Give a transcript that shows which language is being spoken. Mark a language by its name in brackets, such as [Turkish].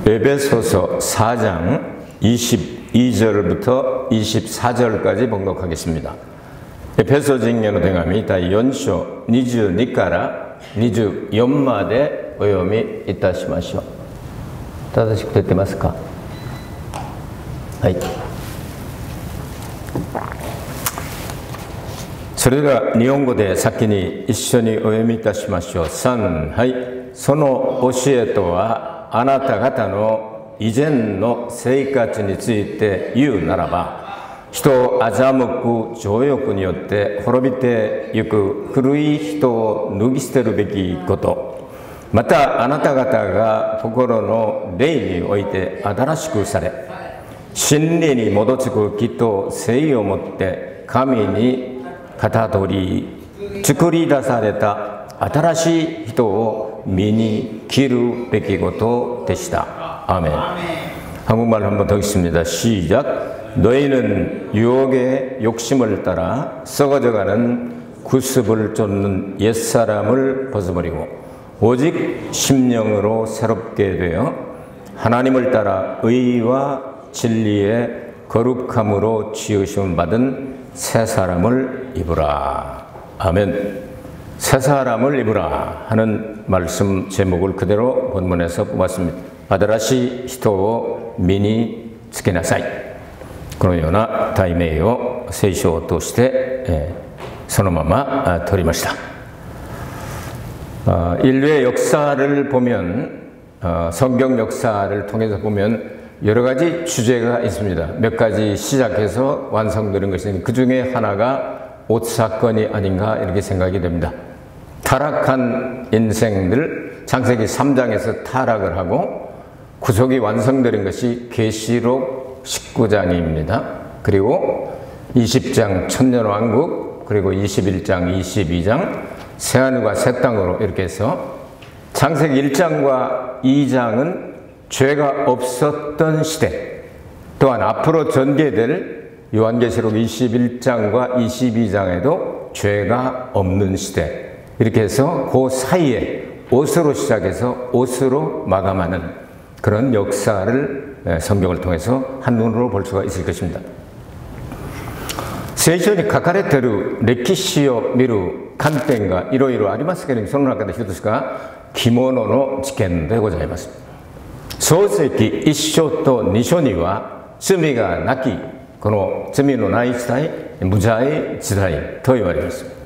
[Korean] 에베소서 4장 22절부터 24절까지 봉독하겠습니다. [Japanese] エペソ人への手紙第4章22から24までお読みいたしましょう。正しく出てますか？はい。それでは日本語で先に一緒にお読みいたしましょう。 3、はい。その教えとはあなた方の以前の生活について言うならば、人を欺く情欲によって滅びてゆく古い人を脱ぎ捨てるべきこと、またあなた方が心の霊において新しくされ、真理に基づく義と誠意をもって神にかたどり作り出された新しい人を身に着るべきことでした。 [Korean] 아멘. 한국말 한번 더 읽습니다. 시작. 너희는 유혹의 욕심을 따라 썩어져가는 구습을 쫓는 옛사람을 벗어버리고 오직 심령으로 새롭게 되어 하나님을 따라 의와 진리의 거룩함으로 지으심을 받은 새 사람을 입으라. 아멘. 새 사람을 입으라 하는 말씀 제목을 그대로 본문에서 뽑았습니다. [Japanese] 아다라시 히토 미니 스케나사이. このような題名を聖書を通してそのまま取りました。 [Korean] 인류의 역사를 보면 성경 역사를 통해서 보면 여러 가지 주제가 있습니다. 몇 가지 시작해서 완성되는 것이 그 중에 하나가 옷 사건이 아닌가 이렇게 생각이 됩니다. 타락한 인생들, 창세기 3장에서 타락을 하고 구속이 완성되는 것이 계시록 19장입니다. 그리고 20장 천년왕국, 그리고 21장, 22장 새하늘과 새 땅으로 이렇게 해서 창세기 1장과 2장은 죄가 없었던 시대, 또한 앞으로 전개될 요한계시록 21장과 22장에도 죄가 없는 시대, 이렇게 해서 그 사이에 옷으로 시작해서 옷으로 마감하는 그런 역사를 성경을 통해서 한눈으로 볼 수가 있을 것입니다. [Japanese] 聖書に書かれている歴史を見る観点がいろいろありますけれども、その中で一つが着物の事件でございます。創世記1章と2章には罪がなき、この罪のない時代、無罪時代と言われます。